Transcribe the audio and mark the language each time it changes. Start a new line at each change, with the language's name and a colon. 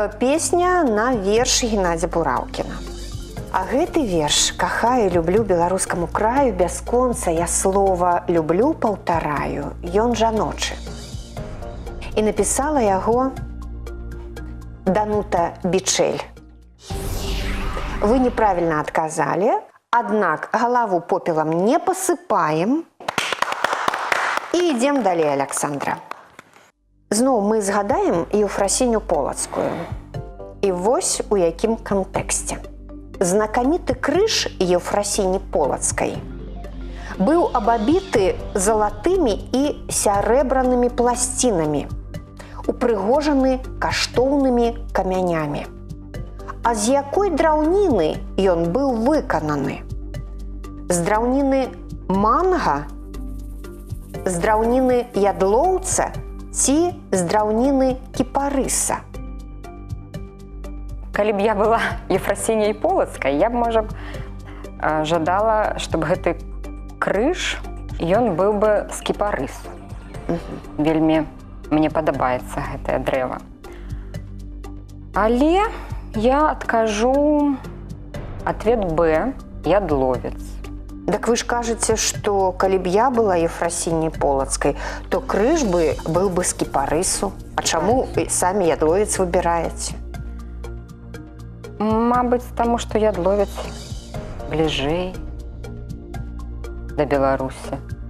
Belarusian: песня на верш Геннадзя Бураўкіна. А гэты верш «Кахаю, люблю беларускаму краю, бясконца я слова люблю паўтараю, ён жаночы». І напісала яго Данута Бичель.
Russian: Вы неправильно отказали, однако галаву попелом не посыпаем. И идем далее, Александра.
Belarusian: Зноў мы згадаем Еўфрасіню Полацкую. І вось у якім кантэксце. Знакаміты крыж Еўфрасіні Полацкай быў абабіты залатымі і сярэбранымі пласцінамі, упрыгожаны каштоўнымі камянямі. А з якой драўніны ён быў выкананы? З драўніны манга? З драўніны ядлоўца ці з драўніны кіпарыса? Калі б я была Ефрасіняй Полацкай, я б, можа, жадала, чтобы гэты крыж, ён быў бы з кіпарысу. Вельмі мне падабаецца гэтае дрэва. Але я адкажу ответ Б, ядловец. Так вы ж кажаце, што калі б я была Ефрасіняй Полацкай, то крыж бы быў бы з кіпарысу. А чаму самі ядловец выбіраеце? Мабыць, таму што ядловец бліжэй да Беларусі.